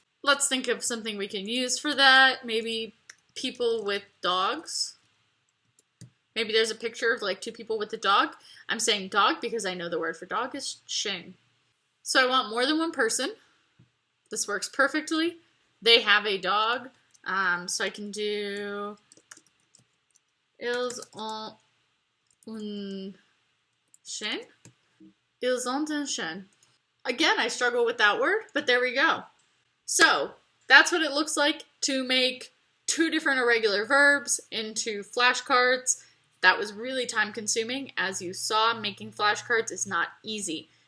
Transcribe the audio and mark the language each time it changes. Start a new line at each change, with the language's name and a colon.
English: Let's think of something we can use for that. Maybe people with dogs. Maybe there's a picture of like two people with a dog. I'm saying dog because I know the word for dog is chien. So I want more than one person. This works perfectly. They have a dog. So I can do
French: ils ont un chien. Ils ont un chien.
English: Again, I struggle with that word, but there we go. So that's what it looks like to make two different irregular verbs into flashcards. That was really time consuming. As you saw, making flashcards is not easy.